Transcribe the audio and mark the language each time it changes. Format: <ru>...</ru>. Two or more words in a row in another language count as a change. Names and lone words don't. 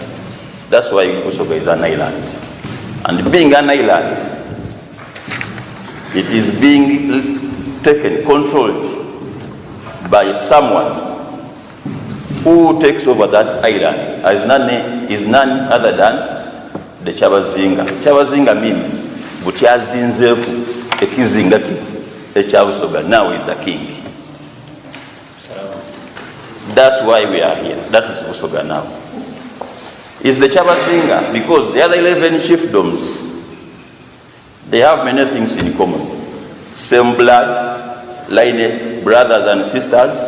<en>That's why Busoga is an island. And being an island, it is being taken, controlled by someone who takes over that island as none other than the Kyabazinga.</en> <xog>Kyabazinga means Butyazinzeku ekizinga ekyabusoga,</xog> <en>now is the king. That's why we are here. That is Busoga now. Is the Kyabazinga because the other 11 chiefdoms, they have many things in common. Same blood, lineage, brothers and sisters.</en>